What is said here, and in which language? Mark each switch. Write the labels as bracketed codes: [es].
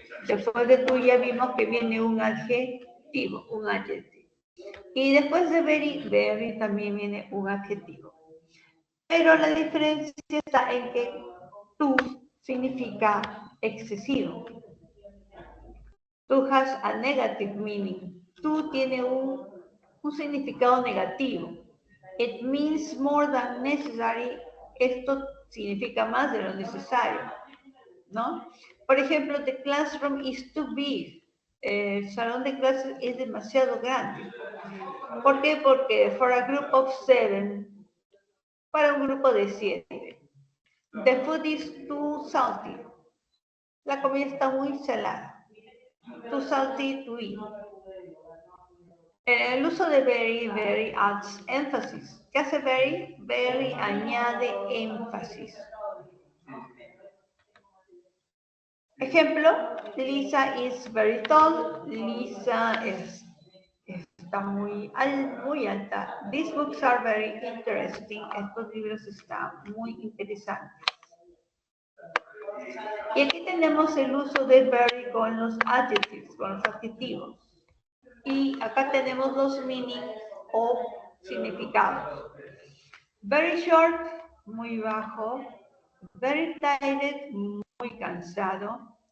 [es] Después de to ya vimos que viene un adjetivo, un adjetivo. Y después de very, very también viene un adjetivo. Pero la diferencia está en que to significa excesivo. [en] To has a negative meaning. [es] To tiene un significado negativo. [en] It means more than necessary. [es] Esto significa más de lo necesario, ¿no? Por ejemplo, [en] the classroom is too big. [es] El salón de clases es demasiado grande. ¿Por qué? Porque [en] for a group of 7, [es] para un grupo de 7. [en] The food is too salty. [es] La comida está muy salada. [en] Too salty to eat. [es] El uso de very, [en] very adds emphasis. [es] ¿Qué hace very? Very añade énfasis. Ejemplo, [en] Lisa is very tall. [es] Lisa está muy alta. [en] These books are very interesting. [es] Estos libros están muy interesantes. Y aquí tenemos el uso de very con los adjectives, con los adjetivos. Y acá tenemos los meanings o significados. Very short, muy bajo. Very tired, muy cansado.